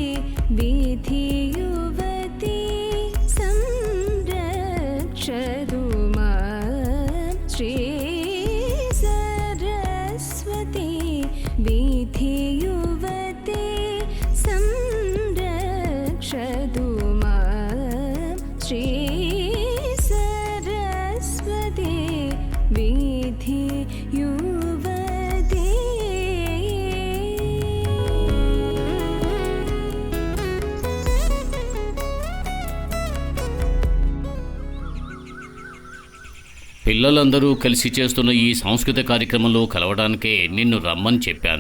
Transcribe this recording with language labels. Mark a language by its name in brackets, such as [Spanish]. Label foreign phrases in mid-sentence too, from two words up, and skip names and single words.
[Sanskrit] विधियुवती संरक्षतु मां श्री सरस्वती विधियुवती संरक्षतु मां श्री सरस्वती विधियुवती [Telugu] పిల్లలందరూ కలిసి చేస్తున్న ఈ సాంస్కృతిక కార్యక్రమంలో కలవడానికే నిన్ను రమ్మని చెప్పాను.